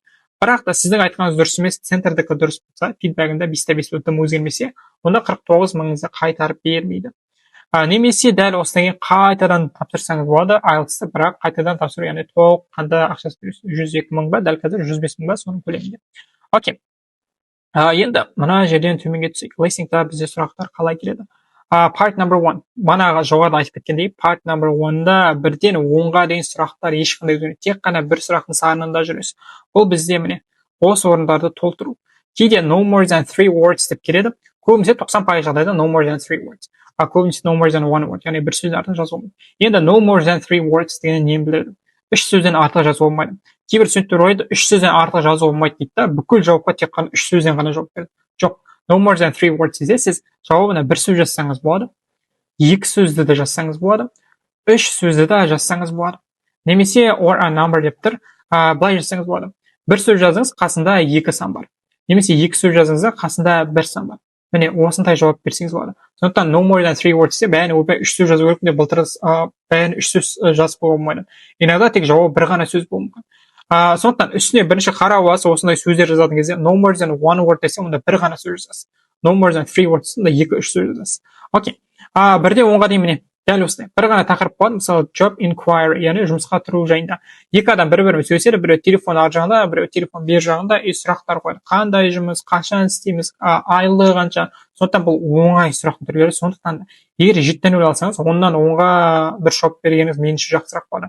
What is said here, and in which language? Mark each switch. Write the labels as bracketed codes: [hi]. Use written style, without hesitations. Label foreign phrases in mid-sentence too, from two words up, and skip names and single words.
[kk] Бірақ та сіздің айтқаныңыз дұрыс емес, центрдікі дұрыс болса, фидбагында 5-5 өтім өзгермесе, онда 49 мыңыңызды қайтарып бермейді. Немесе дәл осыдан кейін қайтадан тапсырсаңыз болады IELTS-ты, бірақ қайтадан тапсыру, яғни толыққанды ақшасы бересіз. 102 мың ба, дәл қазір 105 мың ба, соның көлемінде. Окей. Енді мына жерден төменге түсейік. Listeningта бізде сұрақтар қалай келеді? [en] Part number 1. [kk] Манағы жоғарыда айтып кеткендей, [en] part number 1- [kk] да 1-ден 10-ға дейін сұрақтар ешқандай өзгермейді. Тек қана бір сұрақтың санында жүресіз. Бұл бізде міне осы орындарды толтыру. Кейде [en] no more than 3 words [kk] деп келеді. Көбінесе 90% жағдайда [en] no more than 3 words. Көбінесе no more than 1 word, [kk] яғни бір сөзден артық жазу болмайды. Енді [en] no more than 3 words [kk] деген нені біледі? 3 сөзден артық жазу болмайды. Кейбір студенттер ойлайды, 3 сөзден артық жазу болмайды дейді да, бүкіл жауапқа тек қана 3 сөзден ғана жауап береді. Жоқ, [en] no more than 3 words [kk] десе, сіз жауабына 1 сөз жазсаңыз болады, 2 сөзді де жазсаңыз болады, 3 сөзді де жазсаңыз болады. Немесе [en] or a number [kk] деп тұр, былай жазсаңыз болады. 1 сөз жазыңыз, қасында 2 сан бар. Немесе 2 сөз жазыңыз, қасында 1 сан бар. Міне осындай жауап берсеңіз болады. Сондықтан [en] no more than 3 words [kk] де бәріне ойбай 3 сөз жазу керек деп былтыр бәріне 3 сөз жазып қоюға болмайды. Иногда тек жауап бір ғана сөз болуы мүмкін. Сондықтан үстіне бірінші қарап аласыз, осындай сөздер жазатын кезде [en] no more than 1 word [kk] десе, онда бір ғана сөз жазасыз. [en] No more than 3 words [kk] десе, 2-3 сөз жазасыз. Окей. 1-ден 10-ға дейін міне дәл осындай. Бір ғана тақырып болады, мысалы [en] job inquiry, [kk] яғни жұмысқа тұру жайында. Екі адам бір-бірімен сөйлеседі, біреу телефон ар жағында, біреу телефон бер жағында, сұрақтар қойды. Қандай жұмыс, қашан істейміз, айлығы қанша. Сондықтан бұл оңай сұрақтың түрлері. Сондықтан егер 7-0 алсаңыз, 10-нан 10-ға бір жауап бергеніңіз меніңше жақсырақ болады.